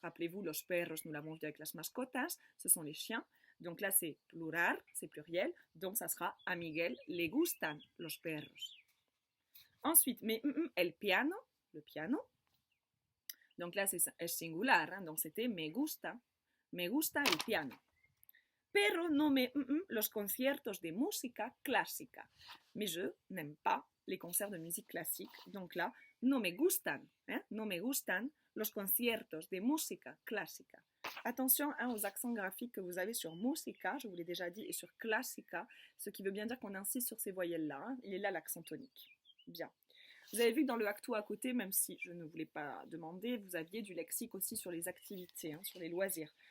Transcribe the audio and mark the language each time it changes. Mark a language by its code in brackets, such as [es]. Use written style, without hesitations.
[fr] Rappelez-vous, los perros, nous l'avons vu avec las mascotas. Ce sont les chiens. Donc là, c'est plural, c'est pluriel. Donc, ça sera [es] a Miguel le gustan los perros. [fr] Ensuite, mais el piano, le piano. Donc là, c'est singular, hein, donc c'était [es] me gusta el piano. Pero no me los conciertos de música clásica. [fr] Mais je n'aime pas les concerts de musique classique. Donc là, [es] no me gustan los conciertos de música clásica. [fr] Attention aux accents graphiques que vous avez sur musica, je vous l'ai déjà dit, et sur classica, ce qui veut bien dire qu'on insiste sur ces voyelles-là. Hein. Il est là l'accent tonique. Bien. Vous avez vu que dans le acto à côté, même si je ne vous l'ai pas demandé, vous aviez du lexique aussi sur les activités, hein, sur les loisirs.